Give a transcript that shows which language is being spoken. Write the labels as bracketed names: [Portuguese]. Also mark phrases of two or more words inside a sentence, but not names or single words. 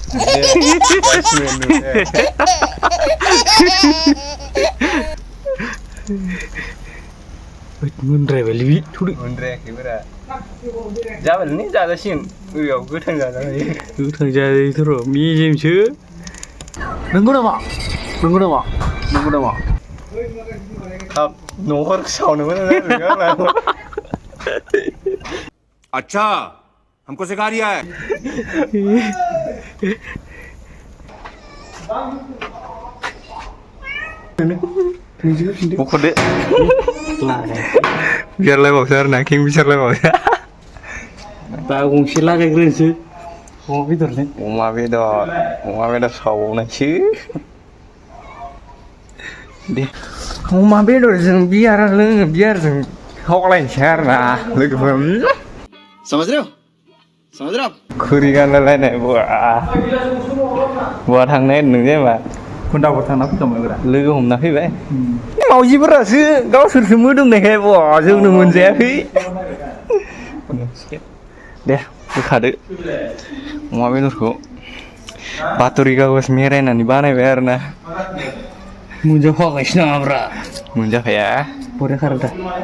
[Bodo] मोनद्रायबायलै थुदो मोनद्रायाखैब्रा जाबायलै जाजासिगोन ओयाव गोथां जाजायो गोथां जाजायोथ' र' मेजेमसो नंगौ नामा नंगौ नामा नंगौ नामा हाब न'खर सावनो मोजां जादों [Hindi] अच्छा हमको सिखा रिया है [Bodo] मख'दो बिसारलायबावसो आरो ना किं बिसारलायबावसो दा गंसे लागायग्रोनोसै अमा बेदर सावनायसो दे अमा बेदरजों बियार लोङो बियारजों सावलायनोसै आरो ना लोगोफोर [Hindi] समझ रहे हो [Bodo] खुरि गानलायलायनाय बहा थांनो नों जेनेबा खुन्दाफोर थांना फैखांबायब्रा लोगो हमना फैबाय मावजिफोरासो गावसोरसो मोदोमनायखाय जोंनो मोनजायाखै दे बोखादो अमा बेदरखौ बातरि कागज मेरायनानै बानायबाय आरो ना मोनजाफागासिनो नामाब्रा मोनजाखाया बरिया खारो दा